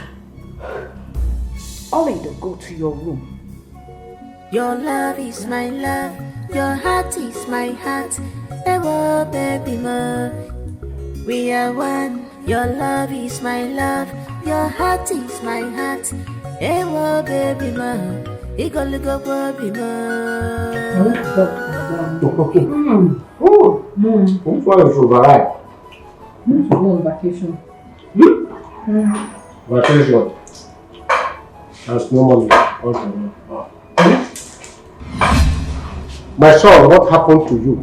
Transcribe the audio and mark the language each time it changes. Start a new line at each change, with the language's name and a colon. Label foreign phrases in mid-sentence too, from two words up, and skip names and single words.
English: Olido, go to your room. Your love is my love, your heart is my heart.
Yoruba: Ewo baby mo,
English: we are one. Your love is my love, your heart is my heart.
Yoruba: Ewo baby mo, igoligo baby mo.
English: Who's going to arrive? I'm go on vacation. Vacation. There's no money. Okay. My son, what happened to you?